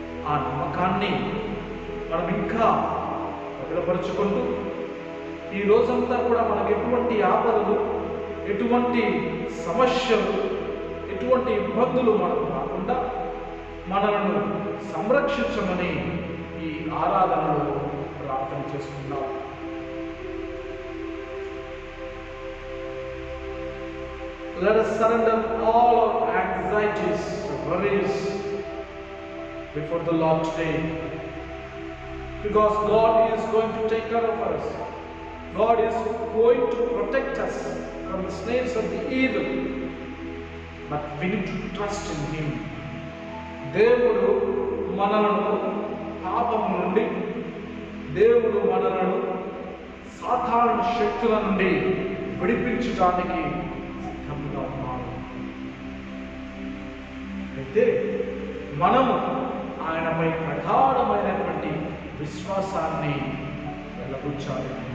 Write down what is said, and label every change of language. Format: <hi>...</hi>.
<te>ఆ నమ్మకాన్ని మనం ఇంకా భద్రపరుచుకుంటూ ఈ రోజంతా కూడా మనకు ఎటువంటి ఆపదలు, ఎటువంటి సమస్యలు, ఎటువంటి ఇబ్బందులు మనకు రాకుండా మనలను సంరక్షించమని ఈ ఆరాధనలో ప్రార్థన చేసుకుందాం.</te> <en>Let us surrender all our anxieties, worries before the Lord today, because God is going to take care of us. God is going to protect us from the snares of the evil, but we need to trust in Him.</en> <te>దేవుడు మనలను పాపం నుండి, దేవుడు మనలను సాధారణ శక్తుల నుండి విడిపించడానికి సిద్ధంగా ఉన్నాడు. అయితే మనము ఆయనపై ప్రగాఢమైనటువంటి విశ్వాసాన్ని వెల్లబుచ్చాలి.</te>